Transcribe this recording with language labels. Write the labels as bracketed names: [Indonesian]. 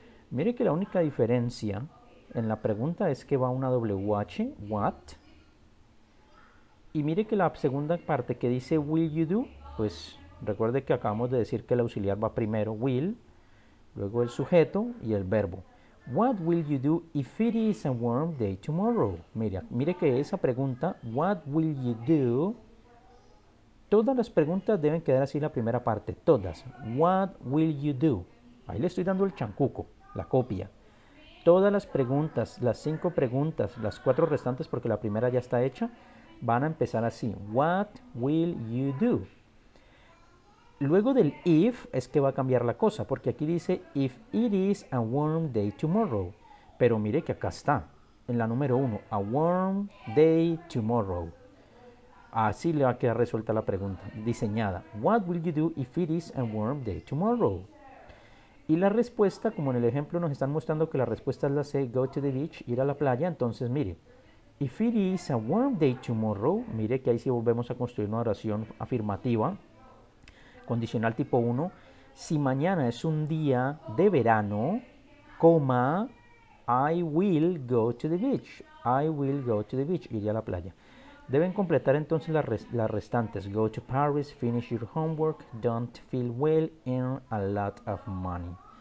[Spanish] Mire que la única diferencia en la pregunta es que va una WH, what. Y mire que la segunda parte que dice [English] will you do, [Spanish] pues recuerde que acabamos de decir que el auxiliar va primero, will, luego el sujeto y el verbo. [English] What will you do if it is a warm day tomorrow? [Spanish] Mire que esa pregunta, [English] what will you do? [Spanish] Todas las preguntas deben quedar así la primera parte, todas. [English] What will you do? [Spanish] Ahí le estoy dando el chancuco, la copia. Todas las preguntas, las 5 preguntas, las 4 restantes porque la primera ya está hecha, van a empezar así. [English] What will you do? [Spanish] Luego del if es que va a cambiar la cosa, porque aquí dice [English] if it is a warm day tomorrow. [Spanish] Pero mire que acá está, en la número 1, [English] a warm day tomorrow. [Spanish] Así le va a quedar resuelta la pregunta, diseñada. [English] What will you do if it is a warm day tomorrow? [Spanish] Y la respuesta, como en el ejemplo nos están mostrando que la respuesta es la C, [English] go to the beach, [Spanish] ir a la playa. Entonces mire, [English] if it is a warm day tomorrow, [Spanish] mire que ahí sí volvemos a construir una oración afirmativa. Condicional tipo 1, si mañana es un día de verano, coma, [English] I will go to the beach. I will go to the beach, [Spanish] iré a la playa. Deben completar entonces las restantes. [English] Go to Paris, finish your homework, don't feel well, earn a lot of money.